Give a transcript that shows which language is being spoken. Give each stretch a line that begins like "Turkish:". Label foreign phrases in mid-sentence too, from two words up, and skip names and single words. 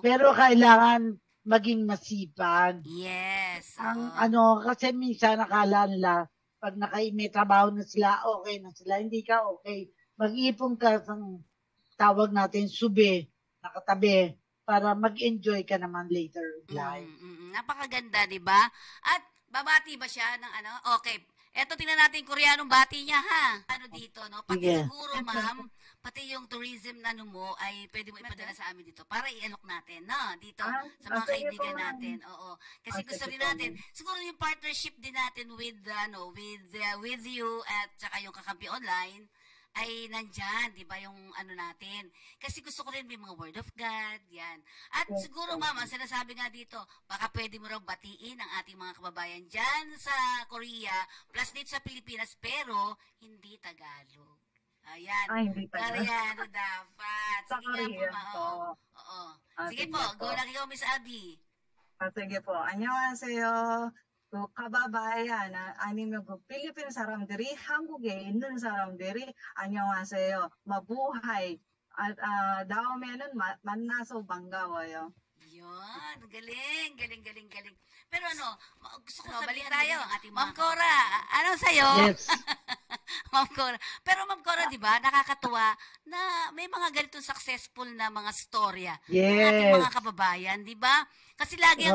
Filipino: Pero kailangan maging masipag. Yes. Kasi minsan nakala nila, pag may trabaho na sila, okay na sila. Hindi ka okay. Mag-ipon ka sa tawag natin, sube, nakatabi, para mag-enjoy ka naman
English: later in life.
Filipino: Napakaganda, di ba? At babati ba siya ng ano? Okay. Eto, tingnan natin yung Koreanong bati niya, ha? Ano dito, no? Pati Sige. siguro, ma'am, pati yung tourism na ano mo, ay pwede mo ipadala sa amin dito para i-alok natin, no? Dito, sa mga sige kaibigan po, ma'am. natin. Oo. Kasi gusto Sige rin po, natin, siguro yung partnership din natin
English: with you
Filipino: at saka yung Kakampi Online, ay nandyan, di ba, yung ano natin. Kasi gusto ko rin may mga
English: word of God,
Filipino: yan. At siguro, ma'am, ang sinasabi nga dito, baka pwede mo raw batiin ang ating mga kababayan dyan sa Korea, plus dito sa Pilipinas, pero hindi Tagalog. Ayan. Hindi pa. Koreano dapat. Sa Sige nga po, Korean ma'am. po. Oo. Sige Sige po, po. go lang ikaw, Miss Abby. Sige po.
Korean: 안녕하세요. kababayan, 아니면 필리핀 사람들이 한국에 있는 사람들이 안녕하세요. 마부hay. At 다음에는 만나서 반가워요.
Filipino: Yun, galing. Pero gusto ko sabihin balik tayo. ang ating Ma'am Cora, ano sa'yo? Yes. Ma'am Cora. Pero Ma'am Cora, di ba, nakakatuwa na may mga ganitong successful na mga storya ng ating Yes. mga kababayan, di ba? Kasi lagi ang